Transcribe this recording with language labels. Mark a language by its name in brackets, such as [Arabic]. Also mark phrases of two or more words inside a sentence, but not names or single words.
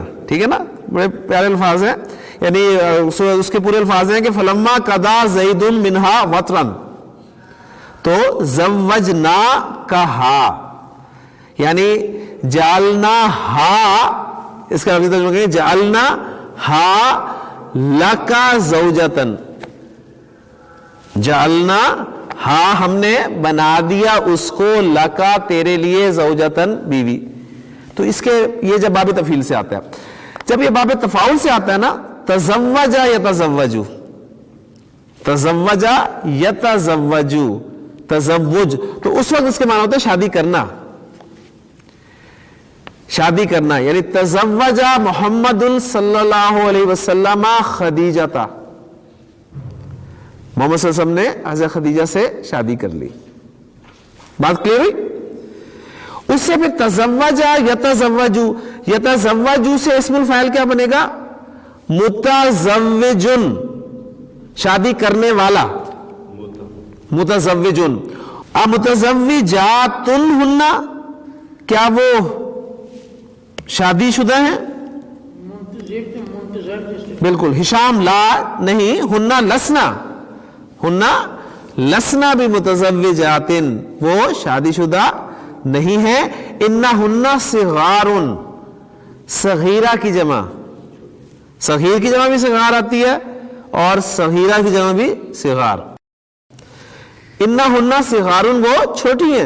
[Urdu] ٹھیک ہے نا، بڑے پیارے الفاظ ہیں. یعنی اس کے پورے الفاظ ہیں کہ [Arabic] فلما قضا زید منہا وطرن، [Urdu] تو [Arabic] زوجنا کا ہا، [Urdu] یعنی [Arabic] جعلنا ہا، [Urdu] اس کا لفظی ترجمہ کریں [Arabic] جعلنا ہا لکا زوجتن، جعلنا ہا، [Urdu] ہم نے بنا دیا اس کو، لکا تیرے لیے، زوجتن بیوی. تو اس کے یہ جب باب تفعیل سے آتا ہے. جب یہ باب تفاعل سے آتا ہے نا، [Arabic] تزوجا یتزوجو، تزوجا یتزوجو، تزوج، [Urdu] تو اس وقت اس کے معنی ہوتا ہے شادی کرنا، شادی کرنا. یعنی [Arabic] تزوجا محمد صلی اللہ علیہ وسلم خدیجہ، [Urdu] محمد [Arabic] صلی اللہ علیہ وسلم [Urdu] نے حضرت خدیجہ سے شادی کر لی. بات کلیئر ہوئی؟ اس سے پھر [Arabic] تزوجا یتزوجو، یتزوجو [Urdu] سے [Arabic] اسم الفاعل [Urdu] کیا بنے گا؟ متزوجن، شادی کرنے والا، متزوجن. [Arabic] متزوجاتن ہن، [Urdu] کیا وہ شادی شدہ ہیں؟ [Arabic] بالکل. ہشام لا نہیں، ہننا لسنا، ہننا لسنا بمتزوجاتن، [Urdu] وہ شادی شدہ نہیں ہے. [Arabic] انہن صغارن، [Urdu] صغیرہ کی جمع، صغیر کی جمع بھی صغار آتی ہے اور صغیرہ کی جمع بھی صغار. [Arabic] انہن صغارن، [Urdu] وہ چھوٹی ہیں.